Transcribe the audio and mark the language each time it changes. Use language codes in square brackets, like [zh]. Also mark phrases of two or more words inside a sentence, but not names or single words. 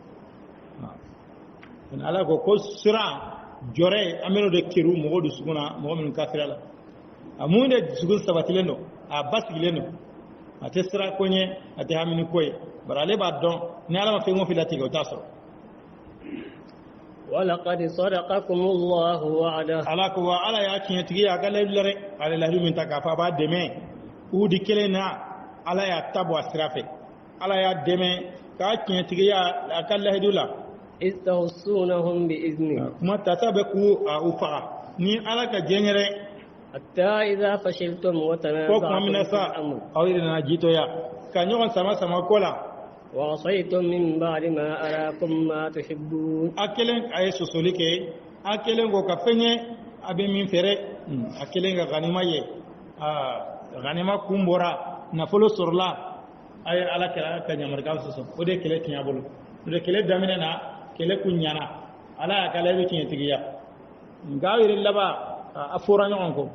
[bm] nɔ ala ko siran jɔrɛ an bɛ n'o de kɛru mɔgɔw dusukun na mɔgɔ minnu kafira la a mun de dusukun sabatilen don a basigilen don a tɛ sira ko ɲɛ a tɛ hamini ko ye bari ale b'a dɔn ni ala ma fɛn o fɛn latigɛ o t'a sɔrɔ [ar] ولقد صدقكم الله وعده [bm] ala ko wa ala y'a tiɲɛtigi a ka layidu la dɛ ale layidu min ta k'a fɔ a b'a dɛmɛ uhudi kelen na ala y'a ta bɔ a sira fɛ ala y'a dɛmɛ k'a tiɲɛtigiya a ka layidu la [ar] إذ تحسونهم بإذنه [bm] kuma tata bɛ k'u u faga ni ala ka diɲɛ yɛrɛ [ar] حتى إذا فشلتم [bm] ko kuma min na [ar] وتنازعتم في [bm] sa [ar] الأمر [bm] aw yɛrɛ nana jitoya ka ɲɔgɔn sama ko la [ar] وعصيتم من بعد ما أراكم ما تحبون [bm] a kelen a ye sosoli kɛ a kelen ko ka fɛn ye a bɛ min fɛrɛ a kelen ka ganima ye ganima kun bɔra nafolo sɔrɔla a ye ala kɛra ka yamarikaw sɔsɔ o de kɛlɛ tiɲɛ bolo o de kɛlɛ daminɛ na kɛlɛ kun ɲana ala y'a kala bɛ tiɲɛtigiya nka aw yɛrɛ laban a fɔra ɲɔgɔn kɔ